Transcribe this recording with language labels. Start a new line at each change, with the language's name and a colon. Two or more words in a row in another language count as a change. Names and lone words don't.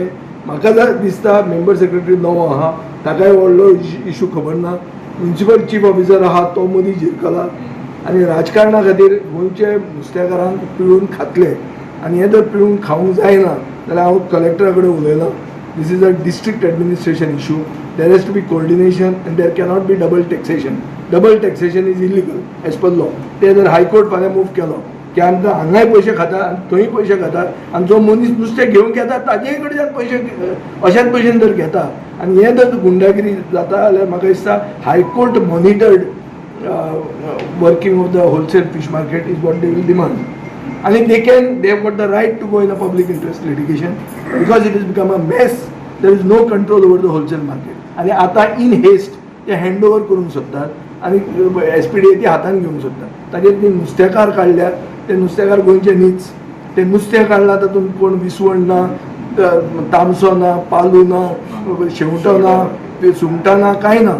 Konkani: म्हाका दिसता
English: member secretary
Konkani: नवो आहा, ताकाय व्हडलो इश्यू खबर ना।
English: municipal chief officer
Konkani: आहा तो मदीं झिरकला आनी राजकारणा खातीर गोंयचे नुस्तेकारांक पिळून खातले आनी हे जर पिळून खावंक जायना जाल्यार हांव कलेक्टरा कडेन उलयलां.
English: This is a district administration issue. There has to be coordination and there cannot be double taxation. Double taxation is illegal as per law.
Konkani: ते जर हायकोर्ट फाल्यां मूव केलो की आमकां हांगाय पयशे खाता आनी थंय पयशे खातात आनी जो मनीस नुस्तें घेवंक येता ताजे कडच्यान पयशे अशाच भशेन जर घेता आनी हे जर गुंडागिरी जाता जाल्यार म्हाका दिसता हायकोर्ट
English: monitored working of the wholesale fish market is what they will demand. And they have got the right to go in a public interest litigation because it has become a mess. There is no control over the wholesale market.
Konkani: आणि आता
English: in haste
Konkani: ते
English: hand over
Konkani: करूंक सोदतात आनी SPDA ती हातान घेवंक सोदतात. ताजेर ती नुस्तेकार काडल्यात, ते नुस्तेकार गोंयचे न्हीच. ते नुस्तें काडलां तातूंत कोण विसवण ना, तामसो ना, पालू ना, शेवटो ना, सुंगटां ना, कांय ना.